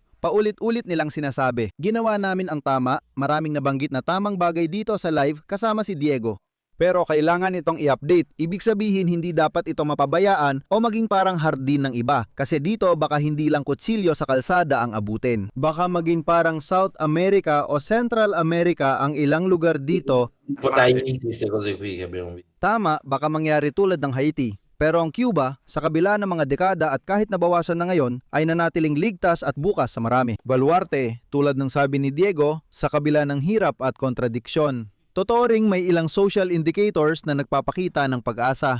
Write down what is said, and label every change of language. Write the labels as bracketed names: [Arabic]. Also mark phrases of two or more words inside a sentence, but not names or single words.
[Filipino] Paulit-ulit nilang sinasabi. Ginawa namin ang tama, maraming nabanggit na tamang bagay dito sa live kasama si Diego. Pero kailangan itong i-update. Ibig sabihin hindi dapat ito mapabayaan o maging parang hardin ng iba. Kasi dito baka hindi lang kutsilyo sa kalsada ang abutin. Baka maging parang South America o Central America ang ilang lugar dito. [Italian] Dai queste cose qui che abbiamo visto. [Filipino] Tama, baka mangyari tulad ng Haiti. Pero ang Cuba, sa kabila ng mga dekada at kahit nabawasan na ngayon, ay nanatiling ligtas at bukas sa marami. Baluarte, tulad ng sabi ni Diego, sa kabila ng hirap at kontradiksyon. Totoo ring may ilang [English] social indicators [Filipino] na nagpapakita ng pag-asa.